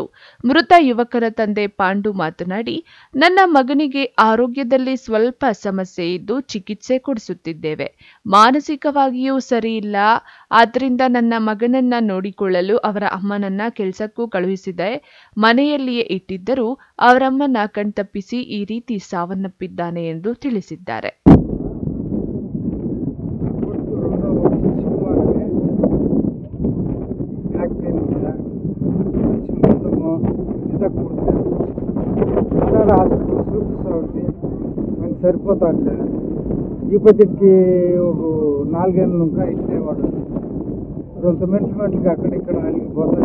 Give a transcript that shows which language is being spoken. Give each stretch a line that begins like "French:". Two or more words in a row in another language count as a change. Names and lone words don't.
Kannada: ಮೃತ ಯುವಕರ ತಂದೆ ಪಾಂಡು ಮಾತನಾಡಿ, ನನ್ನ ಮಗನಿಗೆ ಆರೋಗ್ಯದಲ್ಲಿ ಸ್ವಲ್ಪ ಸಮಸ್ಯೆ ಇದ್ದು ಚಿಕಿತ್ಸೆ ಕೊಡಿಸುತ್ತಿದ್ದೇವೆ. ಮಾನಸಿಕವಾಗಿಯೂ ಸರಿ ಇಲ್ಲ. ಆದ್ದರಿಂದ ನನ್ನ ಮಗನನ್ನ ನೋಡಿಕೊಳ್ಳಲು ಅವರ ಅಮ್ಮನನ್ನ ಕೆಲಸಕ್ಕೂ ಕಳುಹಿಸಿದೆ. ಮನೆಯಲ್ಲಿಯೇ ಇಟ್ಟಿದ್ದರೂ ಅವರಮ್ಮನ ಕಣ್ತಪ್ಪಿಸಿ ಈ ರೀತಿ ಸಾವನ್ನಪ್ಪಿದ್ದಾನೆ ಎಂದು ತಿಳಿಸಿದ್ದಾರೆ.
Telugu: సరిపోతాండి ఈ పద్ధతికి ఒక 4 ఏళ్ళు ఇంకా ఇట్లే వాడు కొంత మెంటల్కి అక్కడ ఇక్కడ అలిగిపోతుంది.